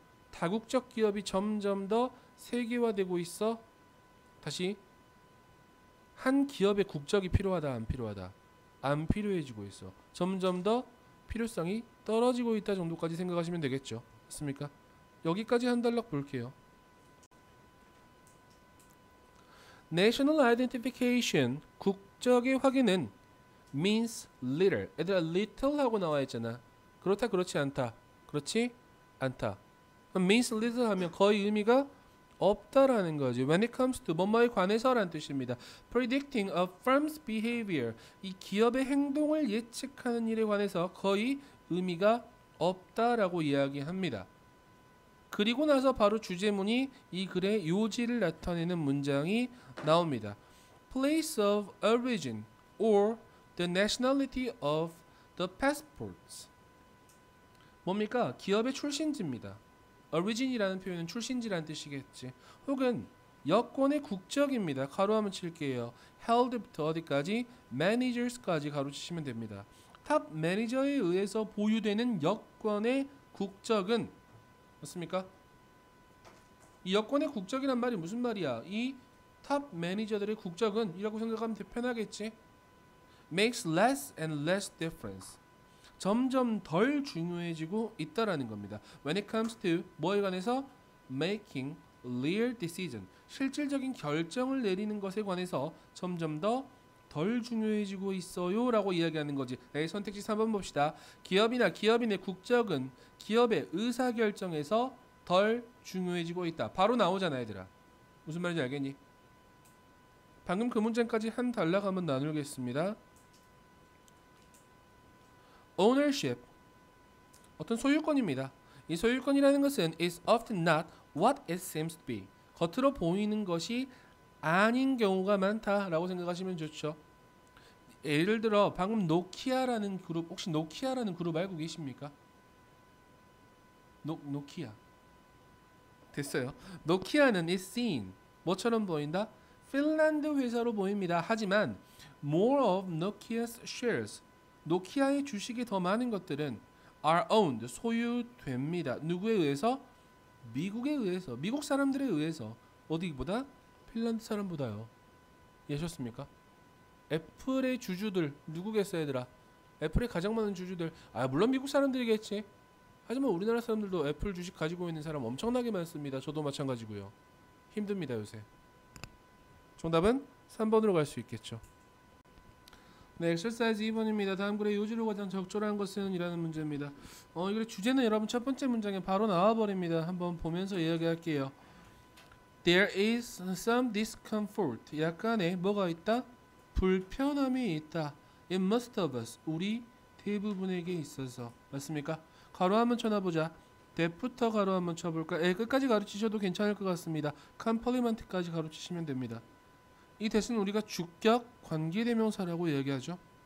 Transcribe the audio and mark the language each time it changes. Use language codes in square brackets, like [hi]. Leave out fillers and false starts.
[ko] 다국적 기업이 점점 더 세계화되고 있어. 다시 한 기업의 국적이 필요하다 안 필요하다? 안 필요해지고 있어. 점점 더 필요성이 떨어지고 있다 정도까지 생각하시면 되겠죠. 맞습니까? 여기까지 한 단락 볼게요. [en] National identification, [ko] 국적의 확인은 [en] means little. [ko] 얘들아 little 하고 나와 있잖아. 그렇다 그렇지 않다. 그렇지 않다. [en] means little [ko] 하면 거의 의미가 없다라는 거지. [en] When it comes to [ko] 뭐뭐에 관해서라는 뜻입니다. [en] Predicting a firm's behavior, [ko] 이 기업의 행동을 예측하는 일에 관해서 거의 의미가 없다라고 이야기합니다. 그리고 나서 바로 주제문이 이 글의 요지를 나타내는 문장이 나옵니다. [en] Place of origin or the nationality of the passports. [ko] 뭡니까? 기업의 출신지입니다. origin이라는 표현은 출신지라는 뜻이겠지. 혹은 여권의 국적입니다. 가로 한번 칠게요. held부터 어디까지? managers까지 가로 치시면 됩니다. 탑 매니저에 의해서 보유되는 여권의 국적은 맞습니까? 이 여권의 국적이란 말이 무슨 말이야? 이 탑 매니저들의 국적은 이라고 생각하면 더 편하겠지? [en] makes less and less difference. [ko] 점점 덜 중요해지고 있다라는 겁니다. [en] When it comes to [ko] 뭐에 관해서 [en] making real decision, [ko] 실질적인 결정을 내리는 것에 관해서 점점 더 덜 중요해지고 있어요 라고 이야기하는 거지. 네, 선택지 3번 봅시다. 기업이나 기업인의 국적은 기업의 의사결정에서 덜 중요해지고 있다. 바로 나오잖아 얘들아. 무슨 말인지 알겠니? 방금 그 문장까지 한 단락 한번 나누겠습니다. Ownership, 어떤 소유권입니다. 이 소유권이라는 것은 [en] is often not what it seems to be. [ko] 겉으로 보이는 것이 아닌 경우가 많다라고 생각하시면 좋죠. 예를 들어 방금 노키아라는 그룹, 혹시 노키아라는 그룹 알고 계십니까? 노키아. 됐어요. 노키아는 [en] is seen, [ko] 뭐처럼 보인다? 핀란드 회사로 보입니다. 하지만 [en] more of Nokia's shares, [ko] 노키아의 주식이 더 많은 것들은 [en] are owned, [ko] 소유됩니다. 누구에 의해서? 미국에 의해서, 미국 사람들에 의해서. 어디보다? 핀란드 사람보다요. 이해하셨습니까? 애플의 주주들 누구겠어요 얘들아? 애플의 가장 많은 주주들, 물론 미국 사람들이겠지. 하지만 우리나라 사람들도 애플 주식 가지고 있는 사람 엄청나게 많습니다. 저도 마찬가지고요. 힘듭니다 요새. 정답은 3번으로 갈 수 있겠죠. 네, 엑서사이즈 2번입니다. 다음 글의 요지로 가장 적절한 것은? 이라는 문제입니다. 이거 주제는 여러분 첫 번째 문장에 바로 나와버립니다. 한번 보면서 이야기할게요. [en] There is some discomfort. [ko] 약간의 뭐가 있다? 불편함이 있다. [en] In most of us. [ko] 우리 대부분에게 있어서. 맞습니까? 가로 한번 쳐놔보자. that부터 가로 한번 쳐볼까? 끝까지 가르치셔도 괜찮을 것 같습니다. complement까지 가르치시면 됩니다. 이 that은 우리가 주격 관계대명사라고 얘기하죠.